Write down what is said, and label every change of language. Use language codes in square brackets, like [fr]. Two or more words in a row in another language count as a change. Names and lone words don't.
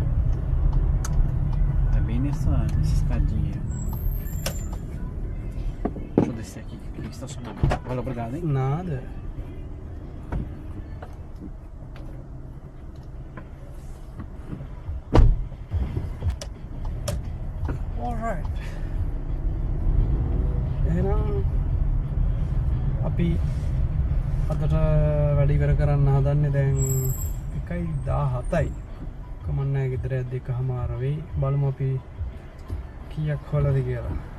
[pt] É bem nessa escadinha. Deixa eu descer aqui, que estacionamento. Valeu, obrigado, hein? Nada. Alright. [si] එහෙනම් අපි අදට වැඩි ඉවර කරන්න හදන්නේ දැන් 1:17යි. කමන්නේ ගෙදර ඇද්ද 1:00 වෙයි. බලමු අපි කීයක් හොලද කියලා.